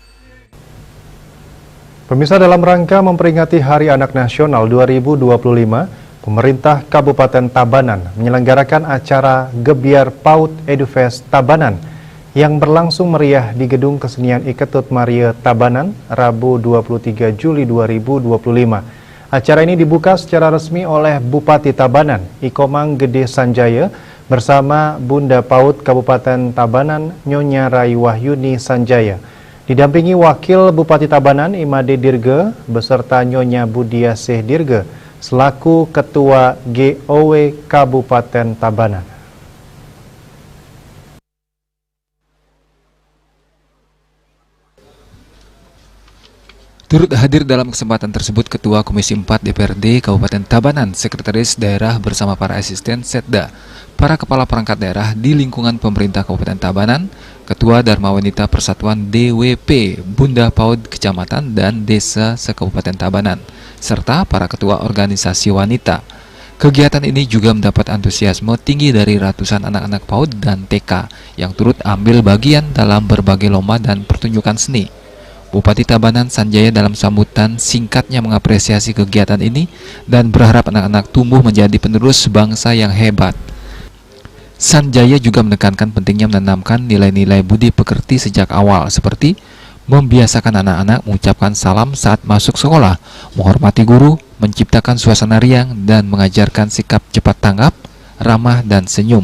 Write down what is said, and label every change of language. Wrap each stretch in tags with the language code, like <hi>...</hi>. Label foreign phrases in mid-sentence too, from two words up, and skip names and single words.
<id>Pemirsa, dalam rangka memperingati Hari Anak Nasional 2025, pemerintah Kabupaten Tabanan menyelenggarakan acara Gebiar PAUD EduFest Tabanan yang berlangsung meriah di Gedung Kesenian Iketut Maria Tabanan, Rabu 23 Juli 2025. Acara ini dibuka secara resmi oleh Bupati Tabanan, Ikomang Gede Sanjaya, bersama Bunda PAUD Kabupaten Tabanan, Nyonya Rai Wahyuni Sanjaya. Didampingi Wakil Bupati Tabanan, Imade Dirge, beserta Nyonya Budiasih Dirge, selaku Ketua GOW Kabupaten Tabanan. Turut hadir dalam kesempatan tersebut Ketua Komisi 4 DPRD Kabupaten Tabanan, Sekretaris Daerah bersama para asisten Setda, para kepala perangkat daerah di lingkungan pemerintah Kabupaten Tabanan, Ketua Dharma Wanita Persatuan DWP, Bunda PAUD Kecamatan dan Desa se-Kabupaten Tabanan, serta para ketua organisasi wanita. Kegiatan ini juga mendapat antusiasme tinggi dari ratusan anak-anak PAUD dan TK yang turut ambil bagian dalam berbagai lomba dan pertunjukan seni. Bupati Tabanan Sanjaya dalam sambutan singkatnya mengapresiasi kegiatan ini dan berharap anak-anak tumbuh menjadi penerus bangsa yang hebat. Sanjaya juga menekankan pentingnya menanamkan nilai-nilai budi pekerti sejak awal, seperti membiasakan anak-anak mengucapkan salam saat masuk sekolah, menghormati guru, menciptakan suasana riang, dan mengajarkan sikap cepat tanggap, ramah, dan senyum.</id>